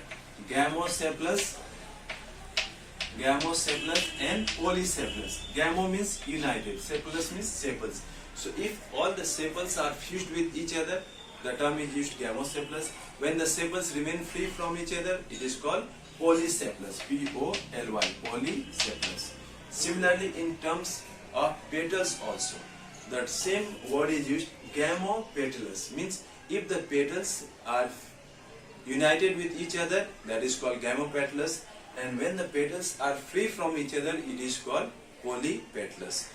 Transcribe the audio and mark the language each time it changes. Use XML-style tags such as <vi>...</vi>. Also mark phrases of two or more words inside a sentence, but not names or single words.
<en>Gamosepalous and polysepalous. Gamo means united, sepalous means sepals. So if all the sepals are fused with each other, the term is used gamosepalous. When the sepals remain free from each other, it is called polysepalous. P-O-L-Y, polysepalous. Similarly, in terms of petals also, that same word is used, gamopetalous, means if the petals are united with each other, that is called gamopetalous, and when the petals are free from each other, it is called polypetalous.</en>